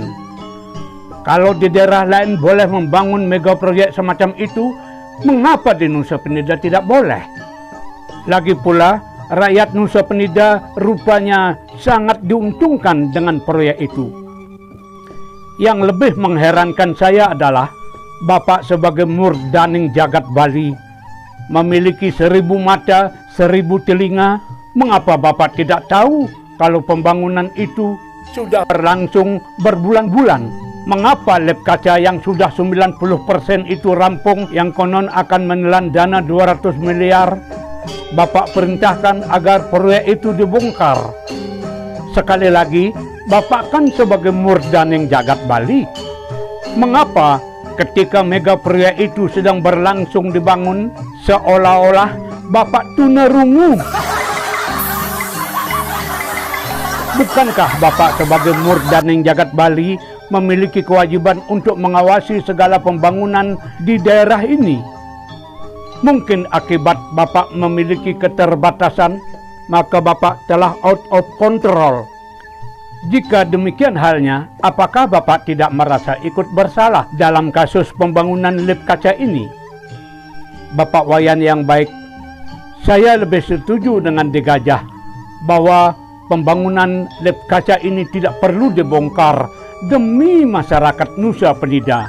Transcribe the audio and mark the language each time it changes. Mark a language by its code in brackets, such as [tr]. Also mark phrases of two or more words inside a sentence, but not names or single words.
[id] Kalau di daerah lain boleh membangun mega proyek semacam itu, mengapa di Nusa Penida tidak boleh? Lagi pula, rakyat Nusa Penida rupanya sangat diuntungkan dengan proyek itu. Yang lebih mengherankan saya adalah Bapak sebagai murdaning jagat Bali memiliki 1000 mata, 1000 telinga. Mengapa Bapak tidak tahu kalau pembangunan itu sudah berlangsung berbulan-bulan? Mengapa lep kaca yang sudah 90% itu rampung, yang konon akan menelan dana 200 miliar, Bapak perintahkan agar proyek itu dibongkar? Sekali lagi, Bapak kan sebagai murdaning jagat Bali. Mengapa ketika mega proyek itu sedang berlangsung dibangun, seolah-olah Bapak tunarungu? Bukankah Bapak sebagai murdaning jagat Bali memiliki kewajiban untuk mengawasi segala pembangunan di daerah ini? Mungkin akibat Bapak memiliki keterbatasan, maka Bapak telah [en] out of control. [id] Jika demikian halnya, apakah Bapak tidak merasa ikut bersalah dalam kasus pembangunan lep kaca ini? Bapak Wayan yang baik, saya lebih setuju dengan De Gajah bahwa pembangunan lep kaca ini tidak perlu dibongkar demi masyarakat Nusa Penida.